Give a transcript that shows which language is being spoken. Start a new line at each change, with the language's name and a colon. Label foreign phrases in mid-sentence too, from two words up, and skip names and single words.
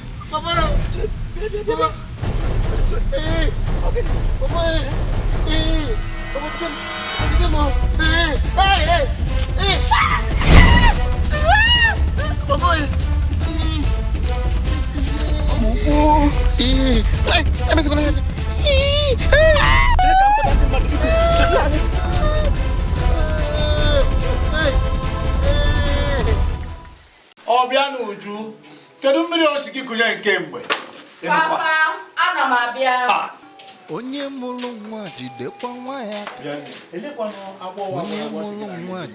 Indonesian: Papa. Papa. Eh. Papa, eh. Eh. Papa, diam. Papa, diam, oh. Eh. Eh, eh. Eh. Papa, eh. Eh. Kamu, oh. Eh. Eh, eh, masuk ke dalam. Eh. Eh. Cerita apa tadi, Mak? Cerita. Eh.
Igbo: Eh. Eh. Ọ bịa n'uju. Kedu mmiri o si gị kụnye nke mgbe? Ị nọkwa? Papa, ana m abịa. Ah. Onye mụrụ nwa jidekwa nwa ya aka. Bịa, elekwanụ agbọghọ Onye agbọghọ si gị mụrụ na nwa gị.